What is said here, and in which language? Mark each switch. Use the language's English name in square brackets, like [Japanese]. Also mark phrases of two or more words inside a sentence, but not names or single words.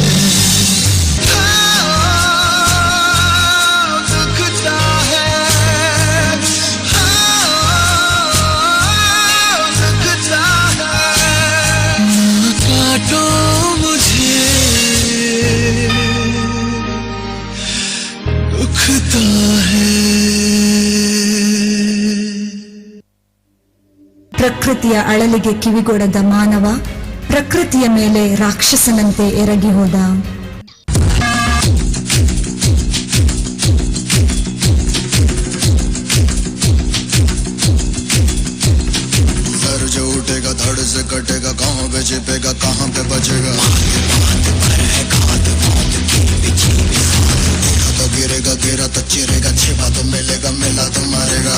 [Hindi] दुखता है, दुखता है। काटो मुझे दुखता है। [Kannada] ಪ್ರಕೃತಿಯ ಅಳಲಿಗೆ ಕಿವಿಗೊಡದ ಮಾನವ ಪ್ರಕೃತಿಯ ಮೇಲೆ ರಾಕ್ಷಸನಂತೆ ಎರಗಿ ಹೋದ. [Hindi] जो उठेगा धड़ से कटेगा, कहाँ पे छिपेगा कहाँ पे बचेगा। तो गिरेगा गिरा तो चिरेगा, छिपा तो मिलेगा मिला तो मारेगा।